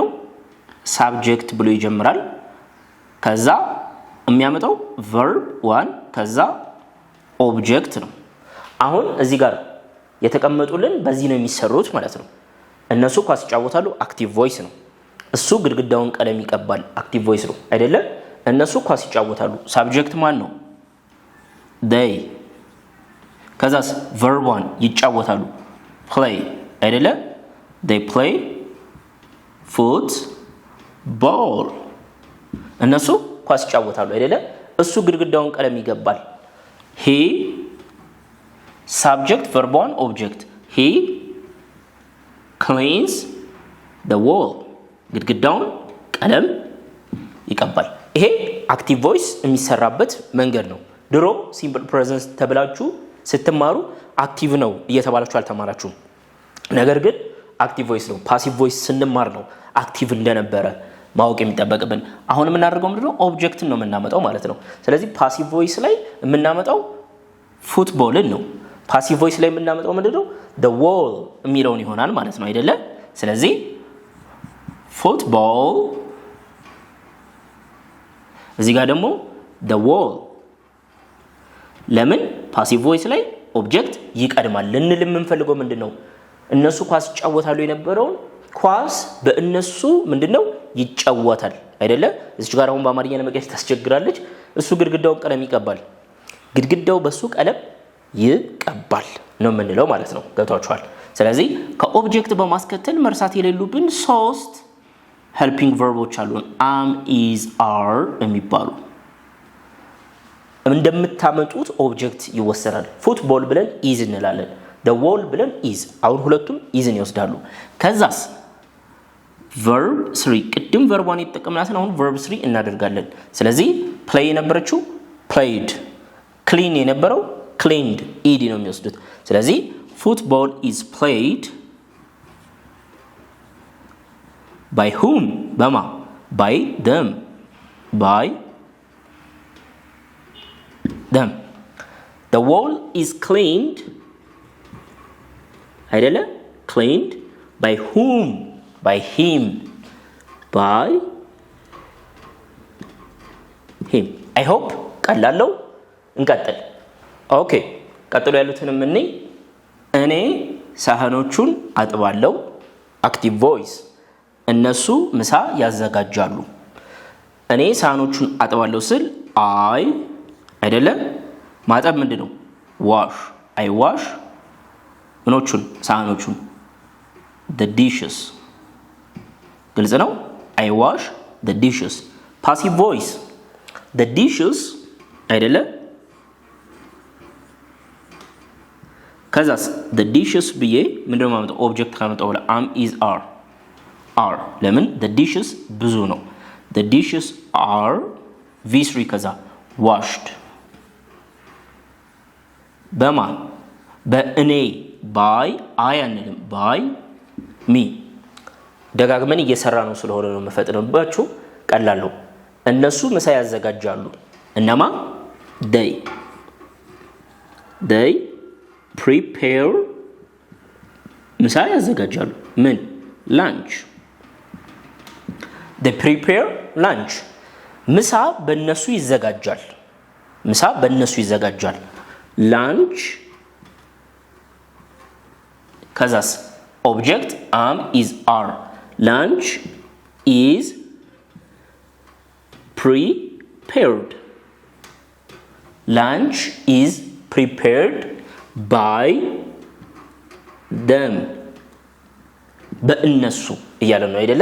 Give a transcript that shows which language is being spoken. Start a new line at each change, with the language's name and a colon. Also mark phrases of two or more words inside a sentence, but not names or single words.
Amharic: ሳብጀክት ብሎ ይጀምራል። ከዛ የሚያመጣው verb 1 ከዛ ኦብጀክት ነው። አሁን እዚህ ጋር የተቀመጡልን በዚህ ነው የሚሰሩት ማለት ነው። እነሱ ኳስ ይጫወታሉ፣
English: active voice
Amharic: ነው። እሱ ግድግዳውን ቀለም ይቀባል፣
English: active voice
Amharic: ነው አይደለ? እነሱ ኳስ ይጫወታሉ፣ ሳብጀክት ማን ነው? they። ከዛስ verb 1 ይጫወታሉ፣ play አይደለ?
English: they play football።
Amharic: እነሱ ኳስ ይጫወታሉ አይደለ? እሱ ግድግዳውን ቀለም ይቀባል፣
English: he subject verb 1 object he cleans the wall
Amharic: ግድግዳውን ቀለም ይቀባል። ይሄ
English: active voice
Amharic: የሚሰራበት መንገድ ነው። ድሮ
English: simple present
Amharic: ተብላችሁ ስትማሩ አክቲቭ ነው እየተባላችሁ አልተማራችሁም። ነገር ግን
English: active voice
Amharic: ነው።
English: passive voice
Amharic: ስንማር ነው አክቲቭ እንደነበረ ማወቅ የሚጠበቅብን። አሁን የምናደርገው ምንድነው? ኦብጀክትን ነው የምናመጣው ማለት ነው። ስለዚህ
English: passive voice
Amharic: ላይ የምናመጣው ፉትቦልን ነው።
English: passive voice
Amharic: ላይ የምናመጣው ምንድነው?
English: the wall
Amharic: የሚለውን ይሆናል ማለት ነው አይደለ? ስለዚህ ፉትቦል እዚህ ጋር ደግሞ
English: the wall
Amharic: ለምን
English: passive voice
Amharic: ላይ ኦብጀክት ይቀድማል ልንል የምንፈልገው ምንድነው? እነሱ ኳስ ይጫወታሉ የነበረውን ኳስ በእነሱ ምንድነው ይጫወታል አይደለ? እዚህ ጋር አሁን በአማርኛ ለመቀየር ታስቸግራለች። እሱ ግድግዳውን ቀለም ይቀባል፣ ግድግዳው በሱ ቀለም ይቀባል ነው የምንለው ማለት ነው። ገብቷችኋል? ስለዚህ ከኦብጀክት በማስከተል መርሳት የሌሉብን 3
English: helping verbs
Amharic: አሉ።
English: am is are
Amharic: የሚባሉ እንደምታመጡት ኦብጀክት ይወሰናል። ፉትቦል ብለን is እንላለን፣
English: the wall
Amharic: ብለን is። አሁን ሁለቱም isን ይወስዳሉ። ከዛስ
English: verb 3
Amharic: ቅድም
English: verb 1
Amharic: የተጠቀምናትን አሁን
English: verb 3
Amharic: እናደርጋለን። ስለዚህ play የነበረችው played፣ clean የነበረው cleaned ed ነው የሚወስዱት። ስለዚህ
English: football is played by whom
Amharic: በማ
English: by them the wall is cleaned
Amharic: አይደለ?
English: cleaned by whom by him I hope
Amharic: ቀላለው እንቀጥል። ኦኬ ቀጥሎ ያሉትን ምን እኔ ሳህኖቹን አጥባለሁ አክቲቭ ቮይስ እነሱ ምሳ ያዘጋጃሉ። እኔ ሳህኖቹን አጥባለሁ ስል አይ አይደለ? ማጠብ ምንድነው? ዋሽ
English: I wash
Amharic: ምኖቹን ሳህኖቹን
English: the dishes
Amharic: ግልጽ ነው።
English: I wash the dishes passive voice the dishes
Amharic: አይደለ? ከዛስ
English: the dishes
Amharic: ብዬ ምንድነው ማለት ኦብጀክት ካመጣው በኋላ
English: am is are
Amharic: ለምን
English: the dishes
Amharic: ብዙ ነው።
English: the dishes are v3
Amharic: ከዛ washed በማን በእኔ
English: by I
Amharic: አንልም
English: by me
Amharic: ደጋግመን እየሰራ ነው ስለሆነ ነው መፈጥነባችሁ ቀላል ነው። እነሱ ምሳ ያዘጋጃሉ እነማ
English: they prepare
Amharic: ምሳ ያዘጋጃሉ ምን lunch
English: they prepare lunch
Amharic: ምሳ በእነሱ ይዘጋጃል lunch ከዛስ
English: object am is are lunch is prepared by them
Amharic: በእነሱ እያለ ነው አይደለ?